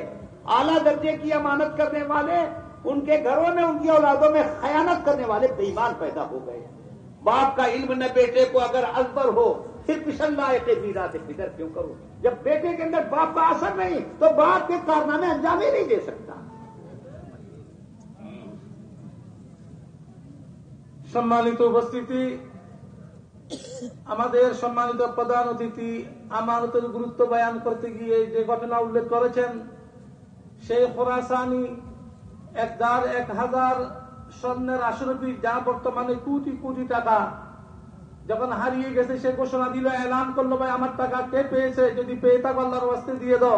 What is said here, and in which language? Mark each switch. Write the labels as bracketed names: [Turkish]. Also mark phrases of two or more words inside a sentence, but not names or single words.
[Urdu] اعلیٰ درجے کی امانت کرنے والے، ان کے گھروں میں ان کی اولادوں میں خیانت کرنے والے بے ایمان پیدا ہو گئے. باپ کا علم نہ بیٹے کو اگر ازبر ہو پھر پشن لائے کہ میرا سے فکر کیوں کرو. جب بیٹے کے اندر باپ کا اثر نہیں تو باپ کے کارنامے انجام ہی نہیں دے سکتا. [Bangla] সম্মানিত উপস্থিতি, আমাদের সম্মানিত প্রধান অতিথি আমানতের গুরুত্ব বয়ান করতে গিয়ে যে ঘটনা উল্লেখ করেছেন, সেই খোরাসানি 1000 স্বর্ণের আশরফি, যা বর্তমানে কোটি কোটি টাকা, যখন হারিয়ে গেছে সে ঘোষণা দিল, এলান করলো ভাই আমার টাকা কে পেয়েছে, যদি পেয়ে থাকো আল্লাহর ওয়াস্তে দিয়ে দাও।